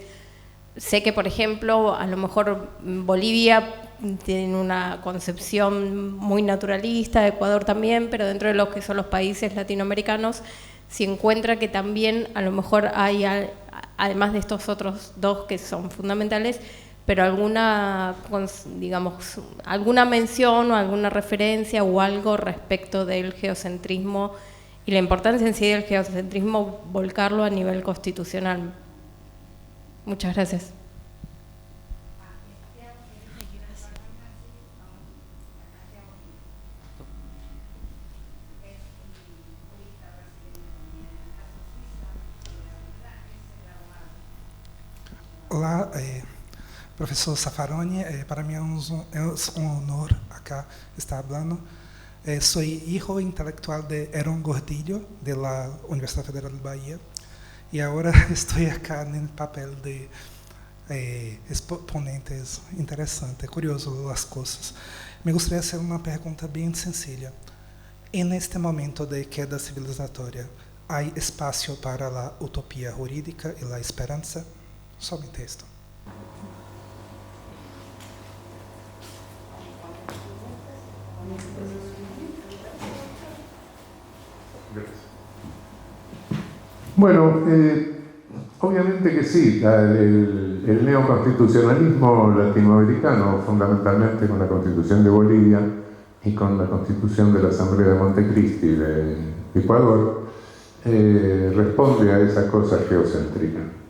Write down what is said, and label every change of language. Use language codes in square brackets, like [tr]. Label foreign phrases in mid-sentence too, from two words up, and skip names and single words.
[es] Sé que, por ejemplo, a lo mejor Bolivia tiene una concepción muy naturalista, Ecuador también, pero dentro de los que son los países latinoamericanos, si encuentra que también a lo mejor hay, además de estos otros dos que son fundamentales, pero alguna, digamos, alguna mención o alguna referencia o algo respecto del geocentrismo y la importancia en sí del geocentrismo, volcarlo a nivel constitucional. Muchas gracias. [pt] Olá, professor Zaffaroni, para mim é um honor acá estar falando. Sou [es] hijo intelectual [pt] de Herón Gordillo, de la Universidad Federal de Bahia, e agora estou acá no papel de exponentes interessante, curioso as coisas. Me gostaria de fazer uma pergunta bem sencilla. [es] En este momento [pt] de queda civilizatória, há espaço para a utopia jurídica e a esperança? Somente esto. [es] Bueno, obviamente que sí, el neoconstitucionalismo latinoamericano, fundamentalmente con la Constitución de Bolivia y con la Constitución de la Asamblea de Montecristi de Ecuador, responde a esa cosa geocéntrica.